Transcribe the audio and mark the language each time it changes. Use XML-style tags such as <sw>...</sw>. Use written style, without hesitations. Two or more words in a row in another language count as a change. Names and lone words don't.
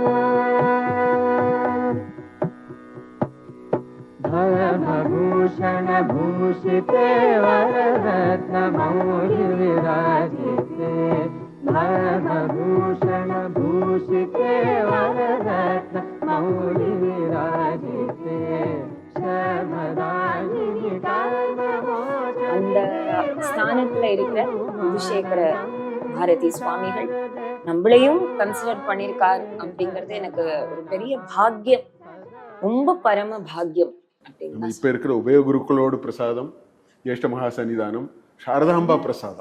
<sa>धर्मभूषण भूषिते वररत्न मौलि विराजिते धर्मभूषण भूषिते वररत्न मौलि विराजिते शर्मदायिनि</sa> <ta>அந்த ஸ்தானத்துல இருக்கிற குலசேகர பாரதி சுவாமிகள் நம்மளையும் கன்சிடர் பண்ணியிருக்கார் அப்படிங்கிறது எனக்கு ஒரு பெரிய பாக்கியம், ரொம்ப பரம பாக்கியம். இப்ப இருக்கிற உபய குருக்களோட பிரசாதம், ஜேஷ்ட மகா சன்னிதானம், சாரதாம்பா பிரசாதம்</ta>